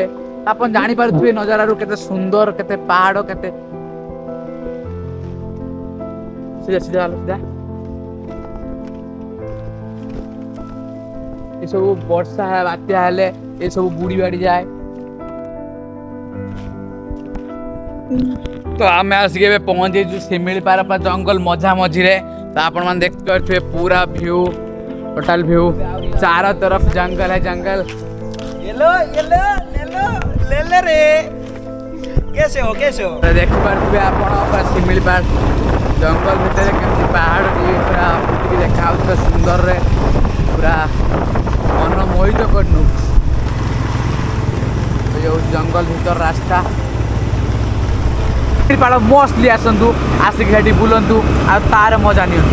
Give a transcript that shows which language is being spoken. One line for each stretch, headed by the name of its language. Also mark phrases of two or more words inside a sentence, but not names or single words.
Odia: ଆପଣ ଜାଣିପାରୁଥିବେ ନଜାରାରୁ କେତେ ସୁନ୍ଦର, କେତେ ପାହାଡ, କେତେ ଏସବୁ ବର୍ଷା ବାତ୍ୟା ହେଲେ ଏସବୁ ବୁଡି ବାଡି ଯାଏ। ତ ଆମେ ଆସିକି ଏବେ ପହଞ୍ଚିଯାଇଛୁ ଶିମିଳିପାଳ ଜଙ୍ଗଲ ମଝା ମଝିରେ। ତ ଆପଣ ମାନେ ଦେଖିପାରୁଥିବେ ପୁରା ଭ୍ୟୁ,
English: total view,
Hindi: चारों तरफ़ जंगल है जंगल। येलो येलो लेलो ले रे, कैसे हो
Odia: ଦେଖିପାରୁଥିବେ ଆପଣ ପୁରା ଶିମିଳିପାଳ ଜଙ୍ଗଲ ଭିତରେ କେମିତି ପାହାଡ ଟିକେ ପୁରା ଫୁଟିକି ଦେଖା ଯାଉଥିବା ସୁନ୍ଦରରେ, ପୁରା ମନମୋହିତ କରିନଉଛି। ଏ ଯୋଉ ଜଙ୍ଗଲ ଭିତର ରାସ୍ତା, ଶିମିଳିପାଳ ମଷ୍ଟଲି ଆସନ୍ତୁ, ଆସିକି ସେଠି ବୁଲନ୍ତୁ ଆଉ ତାର ମଜା ନିଅନ୍ତୁ।